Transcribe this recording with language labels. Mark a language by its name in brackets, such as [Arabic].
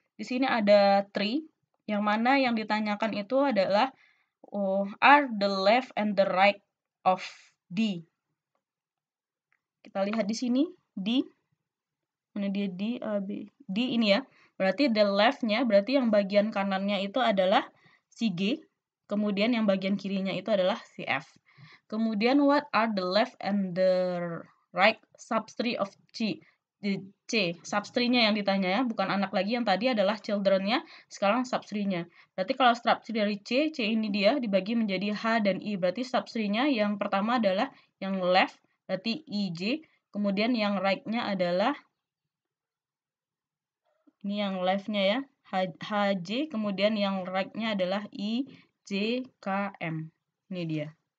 [Indonesian] Di sini ada tree, yang mana yang ditanyakan itu adalah [English] are the left and the right of D. [Indonesian] Kita lihat di sini D. Mana dia D, A, B. D ini ya. Berarti the left-nya, berarti yang bagian kanannya itu adalah si G. Kemudian yang bagian kirinya itu adalah si F. Kemudian [English] what are the left and the right subtree of C? [Indonesian] Subtree-nya yang ditanya ya, bukan anak lagi, yang tadi adalah children-nya, sekarang subtree-nya. Berarti kalau subtree dari C ini dia dibagi menjadi H dan I. Berarti subtree-nya yang pertama adalah yang left, berarti IJ. Kemudian yang right-nya adalah ini yang left-nya ya, HJ, kemudian yang right-nya adalah IJKM. Ini dia.